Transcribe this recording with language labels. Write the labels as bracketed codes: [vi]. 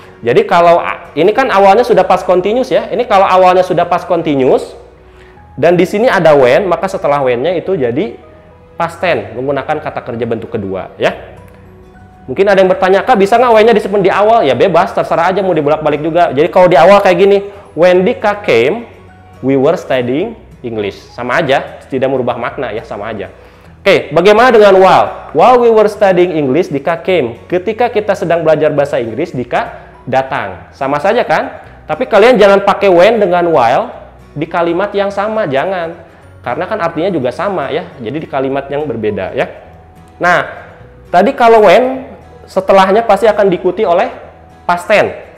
[id] Jadi kalau ini kan awalnya sudah past continuous ya. Ini kalau awalnya sudah past continuous dan di sini ada when, maka setelah when-nya itu jadi past tense menggunakan kata kerja bentuk kedua ya. Mungkin ada yang bertanya, Kak, bisa nggak when-nya disimpan di awal? Ya bebas, terserah aja mau dibolak-balik juga. Jadi kalau di awal kayak gini, [en] when Dika came, we were studying English. [id] Sama aja, tidak merubah makna ya, sama aja. Oke, bagaimana dengan while? [en] While we were studying English, Dika came. [id] Ketika kita sedang belajar bahasa Inggris, Dika datang. Sama saja kan? Tapi kalian jangan pakai when dengan while di kalimat yang sama, jangan. Karena kan artinya juga sama ya, jadi di kalimat yang berbeda ya. Nah, tadi kalau when, setelahnya pasti akan diikuti oleh past tense.